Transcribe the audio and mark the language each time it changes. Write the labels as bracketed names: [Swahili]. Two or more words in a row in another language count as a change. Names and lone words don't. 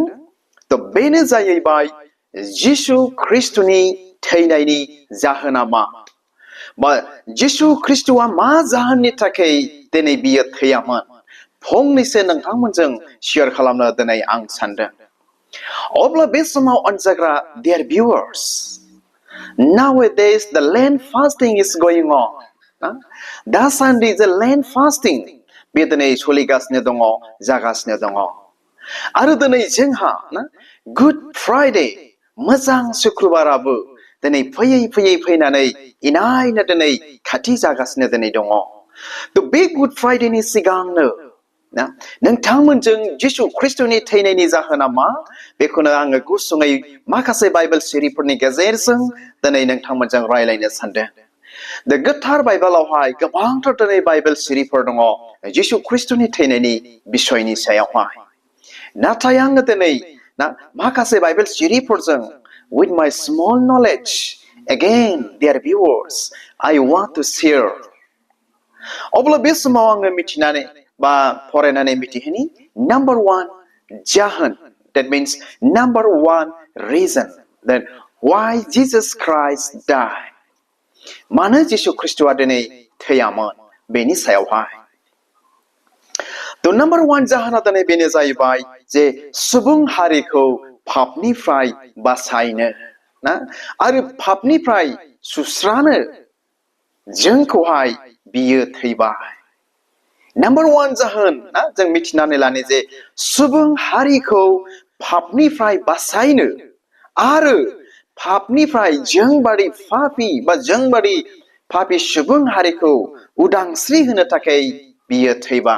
[Bodo] बेनो जाहैबाय जिसु ख्रिस्टनि थैनायनि जाहोना मा, बा जिसु ख्रिस्टआ मा जाहोननि थाखाय दिनै बियो थैयामोन, फंनैसो नोंथांमोनजों शेयार खालामनो दिनै आं सानदों। अब्ला बे समाव अनजाग्रा [English] dear viewers, nowadays the land fasting is going on. [Bodo] दासान्दि [English] the land fasting [Bodo] बे दिनै सोलिगासिनो दङ, जागासिनो दङ। आरो दिनै जोंहा गुड फ्राइडे, मोजां शुक्रबाराबो दिनै फैयै फैयै फैनानै इनायनो दिनै खाथि जागासिनो दिनै दङ। बे गुड फ्राइडेनि सिगांनो नोंथांमोनजों जिसु ख्रिस्टनि थैनायनि जाहोना मा, बेखौनो आङो गुसुङै माखासे बाइबेल सिरिफोरनि गेजेरजों दिनै नोंथांमोनजों रायलायनो सानदों। गोथार बाइबेलावहाय गोबांथार दिनै बाइबेल सिरिफोर दङ जिसु ख्रिस्टनि थैनायनि बिसयनि सायावहाय। नाथाय आङो दिनै माखासे बाइबेल सिरिफोरजों [English] with my small knowledge, again dear viewers, I want to share. [Bodo] अब्ला बे समाव आङो मिथिनानै बा फरायनानै मिथिहोनि [English] number one जाहोन, that means number one reason that why Jesus Christ died. [Bodo] मानो जिसु ख्रिस्टआ दिनै थैयामोन बेनि सायावहाय। number one जाहोना दिनै बेनो जाहैबाय जे सुबुं हारिखौ पापनिफ्राय बासायनो आरो पापनिफ्राय सुस्रानो जोंखौहाय बियो थैबाय। नाम्बार वान जाहोन जों मिथिनानै लानो जे सुबुं हारिखौ पापनिफ्राय बासायनो आरो पापनिफ्राय जोंबादि पापी बा जोंबादि पापी सुबुं हारिखौ उदांस्रि होनो थाखाय बियो थैबाय।